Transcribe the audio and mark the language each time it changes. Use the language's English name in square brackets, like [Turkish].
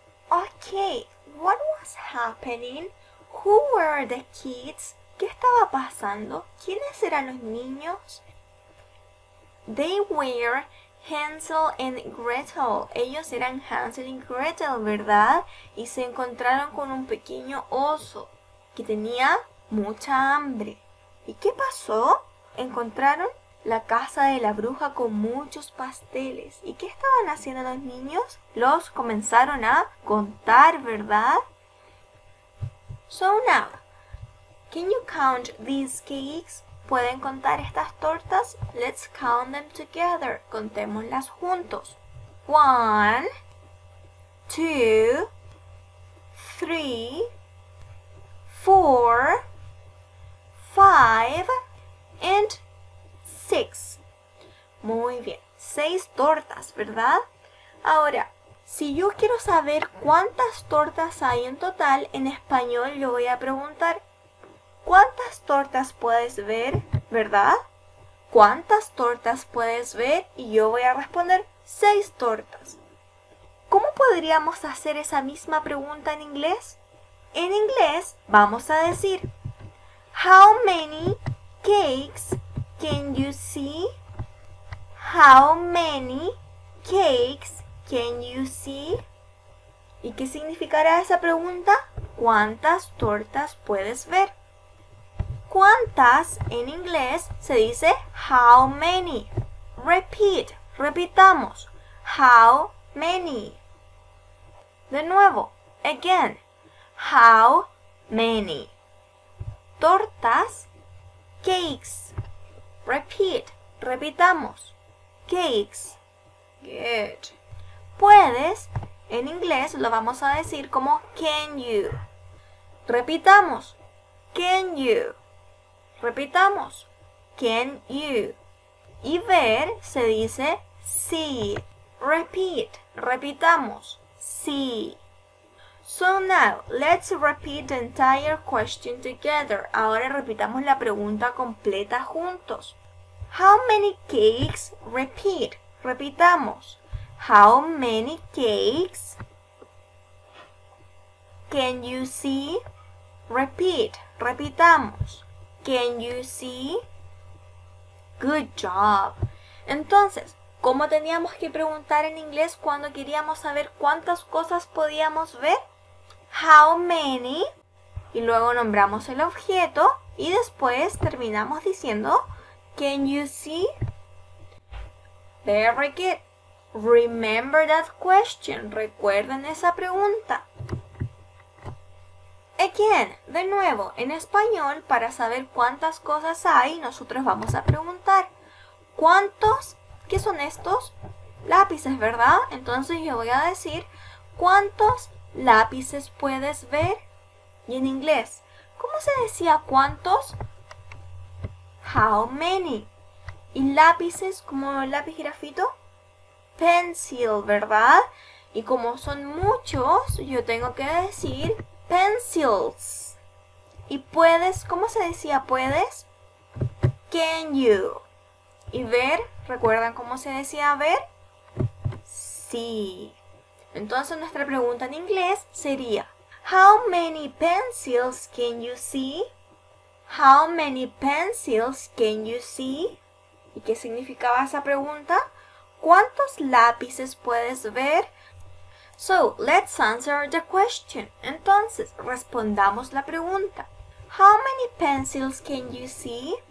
[English] Okay, what was happening? Who were the kids? [Spanish] ¿Qué estaba pasando? ¿Quiénes eran los niños? [English] They were Hansel and Gretel. [Spanish] Ellos eran Hansel y Gretel, ¿verdad? Y se encontraron con un pequeño oso que tenía mucha hambre. ¿Y qué pasó? Encontraron la casa de la bruja con muchos pasteles. ¿Y qué estaban haciendo los niños? Los comenzaron a contar, ¿verdad? [English] So now, can you count these cakes? [Spanish] ¿Pueden contar estas tortas? [English] Let's count them together. [Spanish] Contémoslas juntos. 1, 2, 3, 4, 5, and 6. Muy bien. 6 tortas, ¿verdad? Ahora, si yo quiero saber cuántas tortas hay en total, en español yo voy a preguntar ¿cuántas tortas puedes ver? ¿Verdad? ¿Cuántas tortas puedes ver? Y yo voy a responder 6 tortas. ¿Cómo podríamos hacer esa misma pregunta en inglés? En inglés vamos a decir [English] How many cakes can you see? How many cakes can you see? [Spanish] ¿Y qué significará esa pregunta? ¿Cuántas tortas puedes ver? ¿Cuántas en inglés se dice how many? [English] Repeat, [Spanish] repitamos. [English] How many? [Spanish] De nuevo, [English] again. How many? Tortas, cakes. Repeat, repitamos. Cakes. Good. [Spanish] Puedes, en inglés lo vamos a decir como can you. Repitamos. Can you. Repitamos. Can you. Y ver se dice see. Repeat. Repitamos. See. [English] So now, let's repeat the entire question together. [Spanish] Ahora repitamos la pregunta completa juntos. [English] How many cakes? Repeat. Repitamos. How many cakes can you see? Repeat. [Spanish] Repitamos. [English] Can you see? Good job. [Spanish] Entonces, ¿cómo teníamos que preguntar en inglés cuando queríamos saber cuántas cosas podíamos ver? How many, y luego nombramos el objeto y después terminamos diciendo can you see? [English] Very good. Remember that question. [Spanish] Recuerden esa pregunta. Again, de nuevo, en español, para saber cuántas cosas hay, nosotros vamos a preguntar ¿cuántos? ¿Qué son estos? Lápices, ¿verdad? Entonces yo voy a decir ¿cuántos lápices puedes ver? Y en inglés, ¿cómo se decía cuántos? How many? ¿Y lápices como el lápiz grafito? Pencil, ¿verdad? Y como son muchos, yo tengo que decir pencils. ¿Y puedes? ¿Cómo se decía puedes? Can you? ¿Y ver? ¿Recuerdan cómo se decía ver? Sí. Entonces nuestra pregunta en inglés sería [English] How many pencils can you see? How many pencils can you see? [Spanish] ¿Y qué significaba esa pregunta? ¿Cuántos lápices puedes ver? [English] So, let's answer the question. [Spanish] Entonces, respondamos la pregunta. [English] How many pencils can you see?